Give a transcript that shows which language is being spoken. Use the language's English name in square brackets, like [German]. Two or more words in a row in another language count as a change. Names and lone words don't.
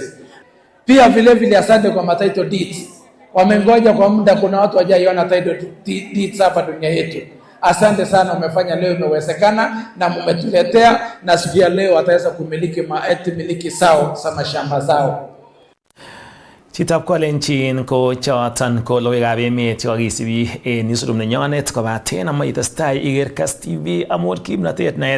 [Swahili] Pia vile vile asante kwa [English] title deeds. [Swahili] Wamengoja kwa muda, kuna watu wajaiona [English] title deeds [Swahili] hapa dunia yetu. Asante sana, umefanya leo imewezekana na mmetuletea, na siku ya leo wataweza kumiliki miliki sao za mashamba zao. [Kalenjin] Chitab kolenjin ko choton ko logoiwekab emet chekakisibi en newsroom nenyonet, kobaten ama itestai iker Kass TV amun kimnotet naet.